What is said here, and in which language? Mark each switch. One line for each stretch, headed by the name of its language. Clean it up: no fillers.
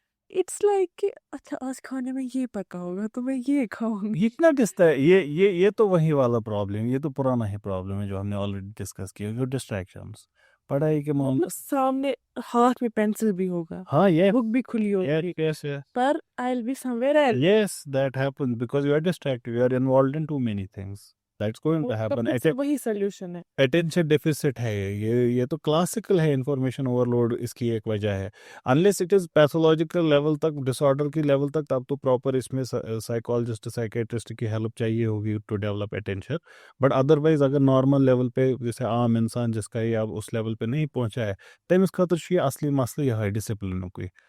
English: it's like
Urdu: کہ اچھا آج کھانے میں یہ پکا ہوگا تو میں یہ کھاؤں گی. یہ کتنا ڈستا ہے, یہ تو وہی والا پرابلم, یہ تو پرانا ہی پرابلم ہے جو ہم نے آلریڈی ڈسکس کیا, جو ڈسٹریکشنس پڑھائی کے معاملے. مطلب سامنے ہاتھ میں پینسل بھی ہوگا, ہاں یہ بک بھی کھلی ہوگی, کیسے,
English: پر I will be somewhere else. yes that happens because you are distracted, you are involved in too many things. That's going to happen.
Urdu: وہی سلیوشن ہے. اٹینشن ڈیفیسٹ ہے یہ تو کلاسیکل ہے, انفارمیشن اوور لوڈ اس کی ایک وجہ ہے.
English: unless it is
Urdu: pathological level تک, ڈس آرڈر کی لیول تک, تب تو پراپر اس میں سائیکالوجسٹ سائیکیٹرسٹ کی ہیلپ چاہیے ہوگی
English: To develop attention.
Urdu: But otherwise اگر نارمل لیول پہ جیسے عام انسان جس کا یہ اب اس لیول پہ نہیں پہنچا ہے,
Kashmiri: تمس خاطر
Urdu: یہ اصلی مسئلہ یہ ہے ڈسپلنک.